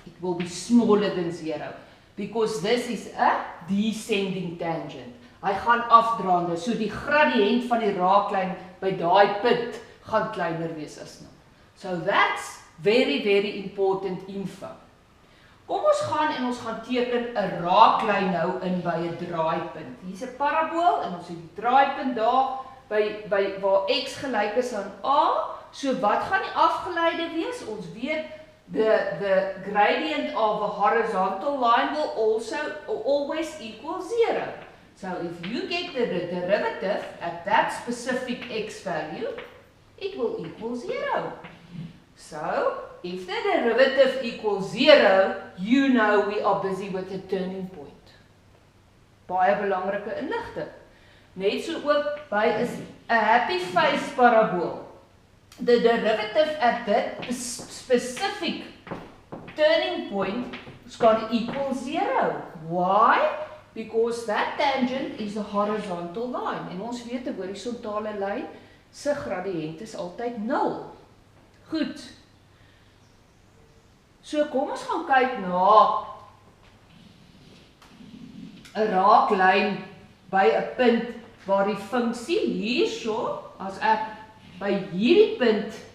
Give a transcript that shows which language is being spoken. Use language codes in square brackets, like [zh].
[en] It will be smaller than 0, because this is a descending tangent. [af] Hy gaan afdraande, so die gradiënt van die raaklyn by daai punt gaan kleiner wees as 0. [en] So that's very, very important info. [af] Kom ons gaan en ons gaan teken 'n raaklyn nou in by 'n draaipunt. Hier's 'n parabool en ons het die draaipunt daar by waar x gelyk is aan A. So wat gaan die afgeleide wees? Ons weet [en] the gradient of a horizontal line will also always equal 0. So if you get the derivative at that specific x value, it will equal 0. So if the derivative equals 0, you know we are busy with a turning point. [af] Baie belangrike inligting. Net so ook by 'n happy face parabool. [en] The derivative at that specific turning point is going to equal 0. Why? Because that tangent is a horizontal line. [af] En ons weet 'n horisontale lyn se gradiënt is altyd 0. Goed. So kom ons gaan kyk na 'n raaklyn by 'n punt waar die funksie hierso, as ek by hierdie punt